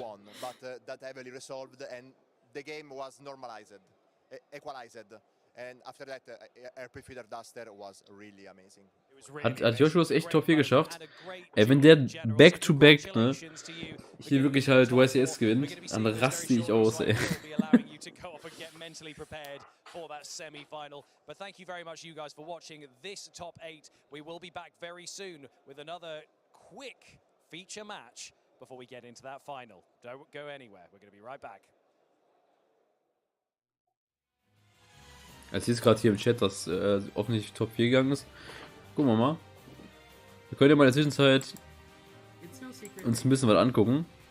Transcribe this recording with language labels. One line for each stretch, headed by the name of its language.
English: won, but that heavily resolved and the game was normalized, equalized. And after that, RP Feeder Duster was really amazing.
German: Hat Joshua es echt Top 4 geschafft? Ey, wenn der Back-to-Back, ne, hier wirklich halt YCS gewinnt, dann raste ich aus, ey.
English: For that semi-final. But thank you very much, you guys, for watching this top 8. We will be back very soon with another quick feature match before we get into that final. Don't go anywhere. We're going to be right back.
German: Als ich gerade hier im Chat, dass offensichtlich Top 4 gegangen ist. Gucken wir mal. Wir können ja mal in der Zwischenzeit uns ein bisschen was angucken.